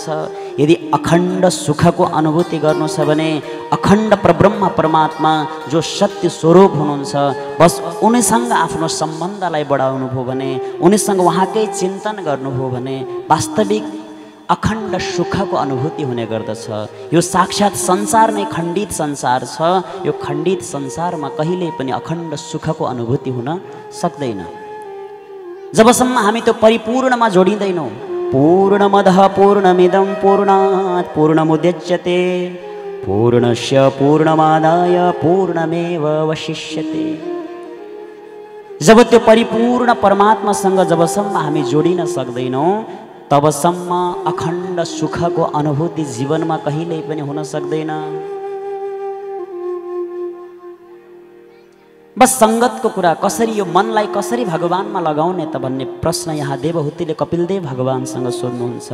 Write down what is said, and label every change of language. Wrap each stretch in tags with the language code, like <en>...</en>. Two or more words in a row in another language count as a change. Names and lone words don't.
<ne>यदि अखण्ड सुखको अनुभूति गर्नु छ भने अखण्ड परब्रह्म परमात्मा जो सत्य स्वरूप हुनुहुन्छ बस उनीसँग आफ्नो सम्बन्धलाई बढाउनु भयो भने, उनीसँग उहाँकै चिन्तन गर्नुभयो भने वास्तविक अखण्ड सुखको अनुभूति हुने गर्दछ। यो साक्षात संसार नै खण्डित संसार छ। यो खण्डित संसारमा कहिल्यै पनि अखण्ड सुखको अनुभूति हुन सक्दैन जबसम्म हामी त्यो परिपूर्णमा जोडिँदैनौँ।</ne> <sa>पूर्णमदः पूर्णमिदं पूर्णात् पूर्णमुदच्यते पूर्णस्य पूर्णमादाय पूर्णमेवावशिष्यते।</sa> <ne>जब त्यो परिपूर्ण परमात्मासँग जबसम्म हामी जोडिन सक्दैनौँ तबसम्म अखण्ड सुखको अनुभूति जीवनमा कहिल्यै पनि हुन सक्दैन। बस संगतको कुरा कसरी, यो मनलाई कसरी भगवानमा लगाउने त भन्ने प्रश्न यहाँ देवहूतिले कपिलदेव भगवानसँग सोध्नुहुन्छ।</ne>